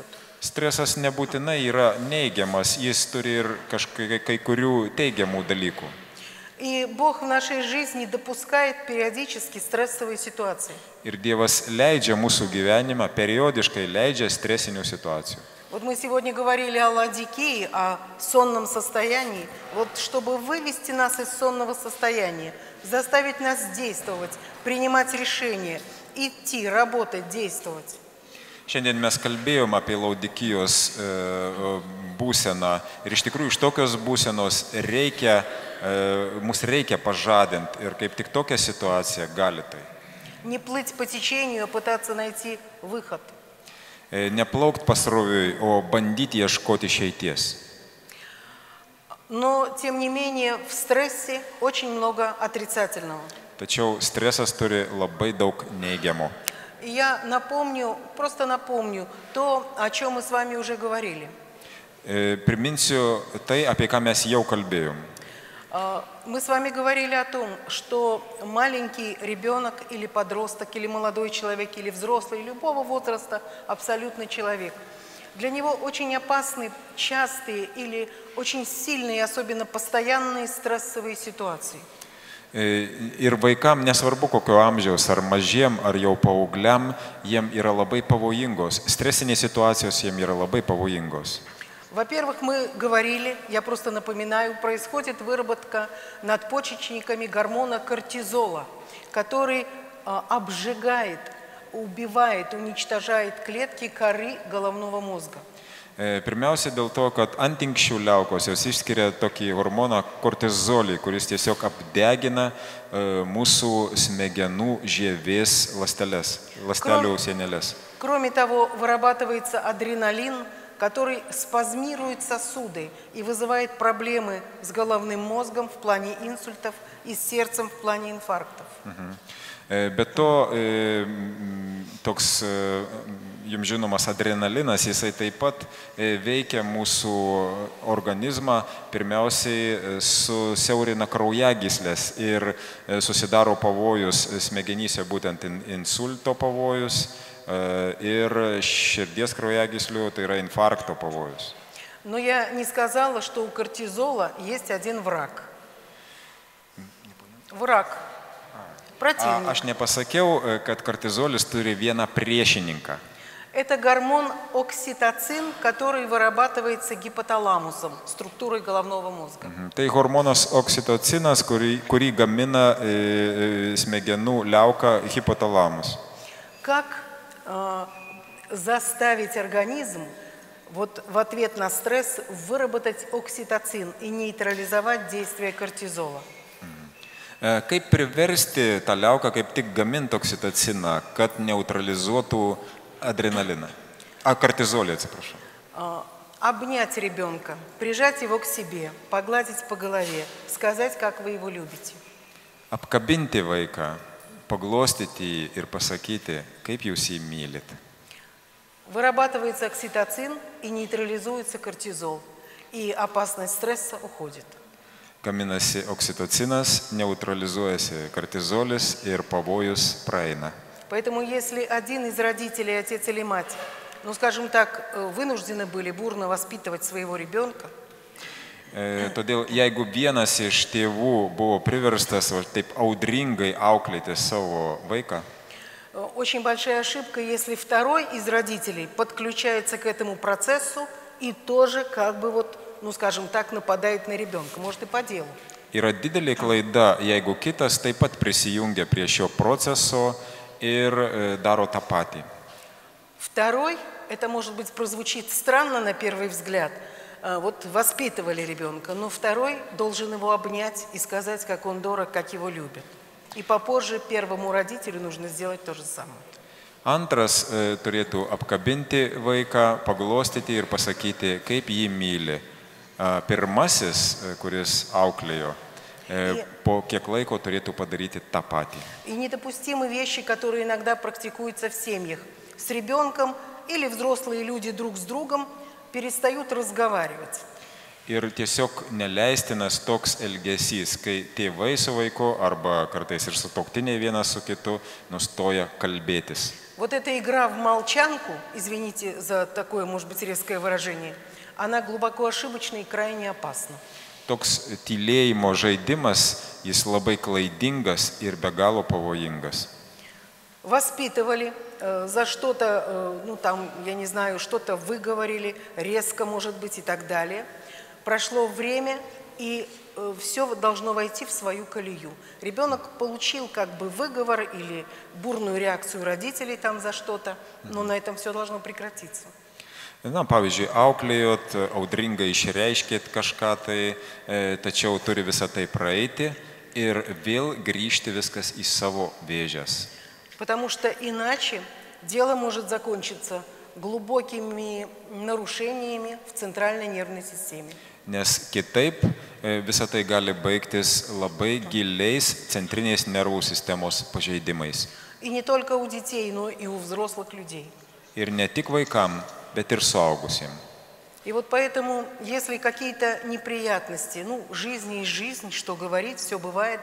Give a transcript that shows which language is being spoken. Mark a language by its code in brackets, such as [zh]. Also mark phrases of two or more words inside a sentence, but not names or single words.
[lt] Stresas nebūtinai yra neigiamas, jis turi ir kai kurių teigiamų dalykų. [ru] И Бог в нашей жизни допускает периодически стрессовые ситуации. [lt] Ir Dievas leidžia mūsų gyvenimą, periodiškai leidžia stresinių situacijų. [ru] Вот мы сегодня говорили о ладикии, о сонном состоянии. Вот чтобы вывести нас из сонного состояния, заставить нас действовать, принимать решения, идти, работать, действовать. [lt] Šiandien mes kalbėjom apie Laudikijos būseną ir iš tikrųjų iš tokios būsenos mus reikia pažadinti ir kaip tik tokia situacija gali tai. [ru] Не плыть по течению, а пытаться найти выход. [lt] Neplaukt pasroviui, o bandyti ieškoti išeities. [ru] Но, тем не менее, в стрессе очень много отрицательного. [lt] Tačiau stresas turi labai daug neigiamo. [ru] И я просто напомню то, о чем мы с вами уже говорили. [lt] Priminsiu tai, apie ką mes jau kalbėjom. [ru] Мы с вами говорили о том, что маленький ребенок или подросток, или молодой человек, или взрослый, любого возраста, абсолютно человек. Для него очень опасны частые или очень сильные, особенно постоянные стрессовые ситуации. [lt] Ir vaikam nesvarbu kokio amžiaus, ar mažiem, ar jau paaugliam, jiem yra labai pavojingos. Stresinės situacijos jiem yra labai pavojingos. [ru] Во-первых, мы говорили, я просто напоминаю, происходит выработка надпочечниками гормона кортизола, который обжигает, убивает, уничтожает клетки коры головного мозга. [lt] Pirmiausia dėl to, kad antinkščių liaukos išskiria tokį hormoną kortizolį, kuris tiesiog apdegina mūsų smegenų žievės ląstelių sienelės. [ru] Кроме того, вырабатывается адреналин, который спазмирует сосуды и вызывает проблемы с головным мозгом в плане инсультов и с сердцем в плане инфарктов. [lt] Be to, toks jums žinomas adrenalinas, jisai taip pat veikia mūsų organizmą, pirmiausiai susiaurina kraujagyslės ir susidaro pavojus smegenyse, būtent insulto pavojus ir širdies kraujagyslių, tai yra infarkto pavojus. [ru] Но я не сказала, что у кортизола есть один враг. Враг. Противник. [lt] Aš nepasakiau, kad kortizolis turi vieną priešininką. [ru] Это гормон окситоцин, который вырабатывается гипоталамусом, структурой головного мозга. [lt] Tai hormonas oksitocinas, kurį gamina smegenų liauka hipotalamus. [ru] Как заставить организм вот в ответ на стресс выработать окситоцин и нейтрализовать действие кортизола. [lt] Kaip priversti tą liauką kaip tik gaminti oksitociną, kad neutralizuotų adrenaliną? Kortizolį, atsiprašau. [ru] Обнять ребенка, прижать его к себе, погладить по голове, сказать, как вы его любите. [lt] Apkabinti vaiką, paglostyti jį ir pasakyti, kaip jūs jį mylit. [ru] Вырабатывается окситоцин и нейтрализуется кортизол, и опасность стресса уходит. [lt] Gaminasi oksitocinas, neutralizuojasi kortizolis ir pavojus praeina. [ru] Поэтому если один из родителей, отец или мать, ну скажем так, вынуждены были бурно воспитывать своего ребенка, [lt] Todėl jeigu vienas iš tėvų buvo priverstas taip audringai auklėti savo vaiką, [ru] очень большая ошибка, если второй из родителей подключается к этому процессу и тоже как бы вот, ну скажем так, нападает на ребенка, может и по делу. [lt] yra didelė klaida, jeigu kitas taip pat prisijungia prie šio proceso ir daro tą patį. [ru] Второй, это может быть прозвучит странно на первый взгляд, вот воспитывали ребенка, но второй должен его обнять и сказать, как он дорог, как его любят. И попозже первому родителю нужно сделать то же самое. [lt] Antras turėtų apkabinti vaiką, paglostyti ir pasakyti, kaip jį myli. Pirmasis, kuris auklėjo, po kiek laiko turėtų padaryti tą patį. [ru] И недопустимы вещи, которые иногда практикуются в семьях. С ребенком или взрослые люди друг с другом перестают разговаривать. [lt] Ir tiesiog neleistinas toks elgesys, kai tėvai su vaiku arba kartais ir sutuoktiniai vienas su kitu nustoja kalbėtis. [ru] Вот эта игра в молчанку, извините за такое, может быть, резкое выражение, она глубоко ошибочна и крайне опасна. [lt] Toks tylėjimo žaidimas, jis labai klaidingas ir be galo pavojingas. [ru] Воспитывали, за что-то, ну там, я не знаю, что-то выговорили, резко, может быть, и так далее. Прошло время, и все должно войти в свою колею. Ребенок получил как бы выговор или бурную реакцию родителей там за что-то, но на этом все должно прекратиться. [lt] Na, pavyzdžiui, auklėjot, audringai išreiškėt kažką tai, tačiau turi visą tai praeiti ir vėl grįžti viskas į savo vėžes. [ru] Потому что иначе дело может закончиться глубокими нарушениями в центральной нервной системе. [lt] Nes kitaip visą tai gali baigtis labai giliais centrinės nervų sistemos pažeidimais. [ru] И не только у детей, но и у взрослых людей. [lt] Ir ne tik vaikam, bet ir suaugusiem. [ru] И вот поэтому, если какие-то неприятности, ну, жизнь есть жизнь, что говорить, все бывает.